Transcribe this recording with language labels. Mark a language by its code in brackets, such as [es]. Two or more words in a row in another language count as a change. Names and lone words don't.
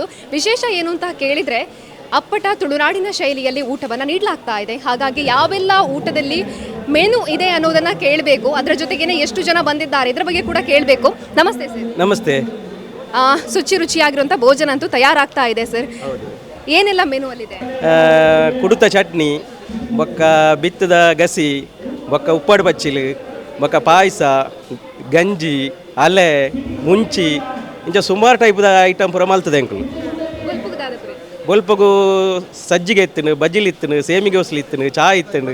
[kn] ವಿಶೇಷ ಏನು ಅಂತ ಕೇಳಿದರೆ ಅಪ್ಪಟ ತುಳುನಾಡಿನ ಶೈಲಿಯಲ್ಲಿ ಊಟವನ್ನು ನೀಡಲಾಗ್ತಾ ಇದೆ. ಹಾಗಾಗಿ ಯಾವೆಲ್ಲ ಊಟದಲ್ಲಿ ಮೆನು ಇದೆ ಅನ್ನೋದನ್ನು ಕೇಳಬೇಕು. ಅದರ ಜೊತೆಗೇನೆ ಎಷ್ಟು ಜನ ಬಂದಿದ್ದಾರೆ ಇದರ ಬಗ್ಗೆ ಕೂಡ ಕೇಳಬೇಕು. ನಮಸ್ತೆ ಸರ್. ನಮಸ್ತೆ. ಶುಚಿ ರುಚಿಯಾಗಿರುವಂಥ ಭೋಜನ ಅಂತೂ ತಯಾರಾಗ್ತಾ ಇದೆ ಸರ್. ಏನೆಲ್ಲ ಮೆನು ಅಲ್ಲಿದೆ? [tcy] ಕುಡುತ ಚಟ್ನಿ, ಬೊಕ್ಕ ಬಿತ್ತದ ಗಸಿ, ಬೊಕ್ಕ ಉಪ್ಪಾಡು ಪಚ್ಚಿಲು, ಬೊಕ್ಕ ಪಾಯಸ, ಗಂಜಿ, ಅಲೆ, ಮುಂಚಿ ಇಂಚ ಸುಮಾರು ಟೈಪ್ದ ಐಟಮ್ ಪೂರ ಮಲ್ತದೆ ಅಂಕಲು. ಬೊಲ್ಪಗು ಸಜ್ಜಿಗೆ ಇತ್ತನು, ಬಜ್ಜಿಲ್ ಇತ್ತನು, ಸೇಮಿಗೆ ಹೊಸಲು ಇತ್ತನು, ಚಾ ಇತ್ತನು.